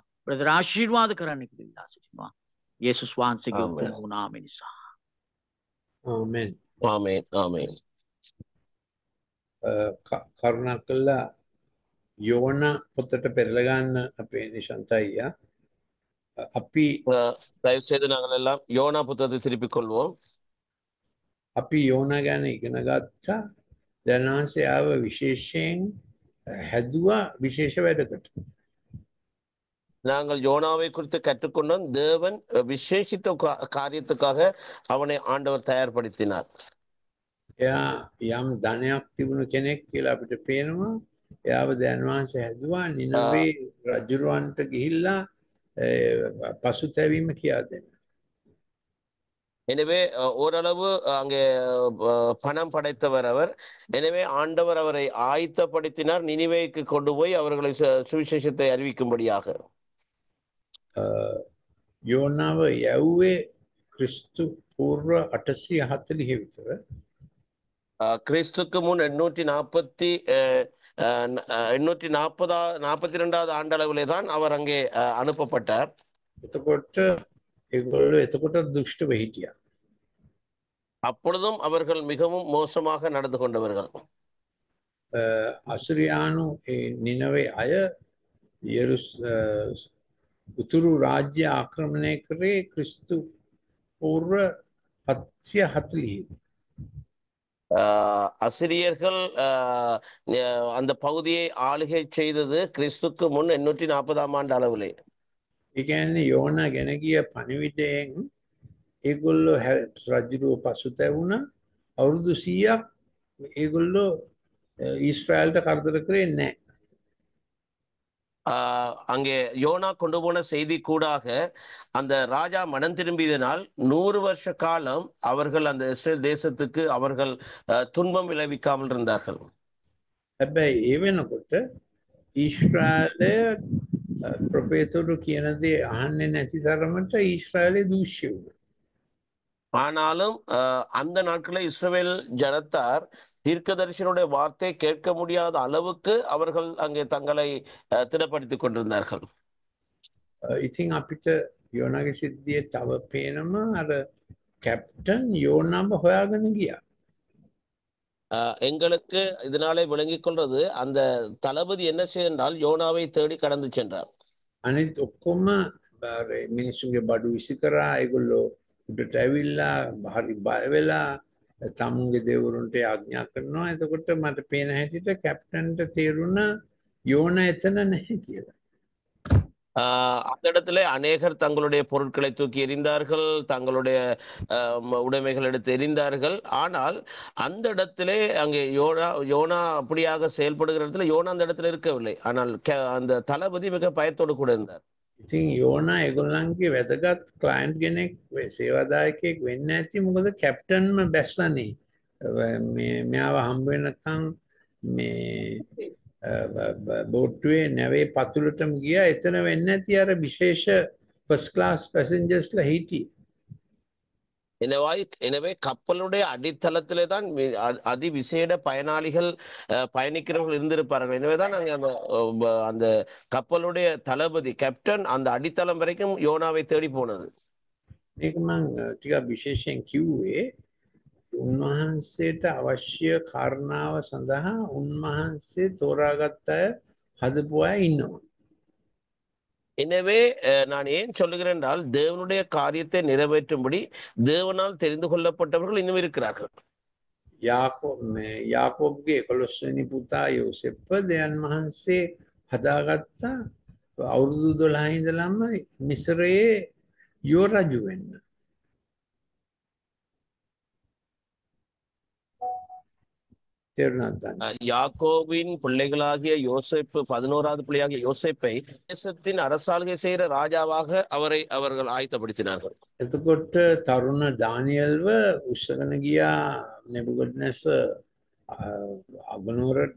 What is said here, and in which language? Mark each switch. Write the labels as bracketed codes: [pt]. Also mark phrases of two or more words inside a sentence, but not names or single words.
[si] ප්‍රදේශ ආශිර්වාද කරන්න කියලා ඉල්ලා සිටිනවා. යේසුස් වහන්සේගේ උතුම් නාමය නිසා. ආමෙන්. ආමෙන්. ආමෙන්. කරුණාකරලා යෝන පොතට පෙරලා ගන්න අපේ නිශාන්ත අයියා. අපි [ta] தயவு செய்து நாங்கள் எல்லாம் யோனா புத்தகத்தை திருப்பிக் கொள்வோம். [si] අපි යෝන ගැන ඉගෙන ගත්තා. දැනවාසේ ආව විශේෂයෙන් හැදුවා විශේෂ වැඩකට. [ta] நாங்கள் யோனாவை குறித்து கற்றுக்கொண்டோம். தேவன் விசேஷித்த காரியத்துக்காக அவனை ஆண்டவர் தயார்படுத்தினார். [si] එයා යම් ධනයක් තිබුණු කෙනෙක් කියලා අපිට පේනවා. එයාව දැනවාසේ හැදුවා නිනවේ රජුරවන්ට ගිහිල්ලා පසුතැවීම කියා දෙන්න. [ta] எனவே ஓரளவு அங்கே பணம் படைத்தவர் அவர். எனவே ஆண்டவர் அவரை ஆயத்தப்படுத்தினார் நினிவேக்கு கொண்டு போய் அவர்களை சுவிசேஷத்தை அறிவிக்கும்படியாக. [si] යෝනාව යැව්වේ ක්‍රිස්තු පූර්ව 840 විතර. [ta] கிறிஸ்துக்கு முன் 842வது ஆண்டளவிலே தான் அவர் அங்கே அனுப்பப்பட்டார். [si] එතකොට ඒගොල්ලෝ එතකොට දුෂ්ටව හිටියා. [ta] அப்பொழுதும் அவர்கள் மிகவும் மோசமாக நடந்து கொண்டவர்கள். [si] අසුරියානු නිනවේ අය උතුරු රාජ්‍ය ආක්‍රමණය කරේ ක්‍රිස්තු පූර්ව 740. [ta] அசிரியர்கள் அந்த பகுதியை ஆளுகை செய்தது கிறிஸ்துக்கு முன் 840ஆம் ஆண்டு அளவிலே. [si] ඒ කියන්නේ යෝනා ගෙන ගිය පණිවිඩයෙන් ඒගොල්ලෝ රජුව පසුතැවුණා. අවුරුදු 100ක් ඒගොල්ලෝ ඊශ්‍රායල්ට කරදර කරේ නැහැ. [ta] அங்கே யோனா கொண்டு போன செய்தி கூடாக அந்த ராஜா மனம் திரும்பியதனால் 100 வருஷ காலம் அவர்கள் அந்த இஸ்ரேல் தேசத்துக்கு அவர்கள் துன்பம் விளைவிக்காமல் இருந்தார்கள். [si] හැබැයි ඒ වෙනකොට ඊශ්‍රායලය ප්‍රොපේතරු කියන දේ අහන්නේ නැති තරමට ඊශ්‍රායලේ දූෂ්‍ය වුණා. [ta] ஆனாலும் அந்த நாட்களில் இஸ்ரவேல் ஜனத்தார் தீர்க்கதரிசனுடைய வார்த்தை கேட்க முடியாத அளவுக்கு அவர்கள் அங்கே தங்களை திடப்படுத்திக் கொண்டிருந்தார்கள். [si] ඉතින් අපිට යෝනාගේ සිද්ධියේ තව පේනවා අර කැප්ටන් යෝනාව හොයාගෙන ගියා. [ta] எங்களுக்கு இதனாலே விளங்கிக் கொள்றது அந்த தளபதி என்ன செய்தால் யோனாவை தேடி கடந்து சென்றார். [si] අනිත් ඔක්කොම මිනිස්සුගේ බඩු විසි කරා. ඒගොල්ලෝ උඩට ඇවිල්ලා හරි බය වෙලා තමුන්ගේ දෙවරුන්ට ආඥා කරනවා. එතකොට මට පේන හැටියට කැප්ටන්ට තේරුණා යෝනා එතන නැහැ කියලා. [ta] அந்த இடத்துல அநேகர் தங்களுடைய பொருட்களை தூக்கி எறிந்தார்கள், தங்களுடைய உடைமைகள் எடுத்து எறிந்தார்கள். ஆனால் அந்த இடத்திலே அங்கே யோனா அப்படியாக செயல்படுகிற இடத்துல யோனா அந்த இடத்துல இருக்கவில்லை. ஆனால் அந்த தளபதி மிக பயத்தோடு கூட இருந்தார். [si] ඉතින් යෝනා ඒගොල්ලන්ගේ වැදගත් ක්ලයන්ට් කෙනෙක් සේවාදායකයෙක් වෙන්න ඇති. මොකද කැප්ටන්ම බැස්සනේ. මෙයාව හම්බ වෙනකන් මේ බෝට්ටුවේ නැවේ පතුලටම ගියා. එතන වෙන්න ඇති අර විශේෂ [en] first class [si] පැසෙන්ජර්ස්ලා හිටියේ. [ta] எனவே கப்பலுடைய அடித்தளத்திலே தான் அதிவிசேட பயனாளிகள் பயணிக்கிறவர்கள் இருந்திருப்பார்கள். எனவேதான் அங்கே அந்த கப்பலுடைய தளபதி கேப்டன் அந்த அடித்தளம் வரைக்கும் யோனாவை தேடி போனது. [si] මේක මම ටිකක් විශේෂයෙන් කිව්වේ උන්වහන්සේට අවශ්‍ය කාරණාව සඳහා උන්වහන්සේ තෝරාගත්ත අය හදපු අය ඉන්නවා. [ta] எனவே நான் ஏன் சொல்லுகிறேன் என்றால் தேவனுடைய காரியத்தை நிறைவேற்றும்படி தேவனால் தெரிந்து கொள்ளப்பட்டவர்கள் இன்னும் இருக்கிறார்கள். [si] යාකෝබ්ගේ 11 වෙනි පුතා යෝසෙප්ප දෙයන් වහන්සේ හදාගත්තා අවුරුදු 12 ඉඳලම මිස්රයේ යෝ රජු වෙන්න. [ta] யாக்கோவின் பிள்ளைகளாகிய யோசேப்பு 11வது பிள்ளையாகிய யோசேப்பை தேசத்தின் அரசாளுகை செய்கிற ராஜாவாக அவர்கள் ஆயத்தப்படுத்தினார்கள். [si] එතකොට තරුණ දානියල්ව උස්සගෙන ගියා නෙබුකඩ්නසර් අගනුවරට.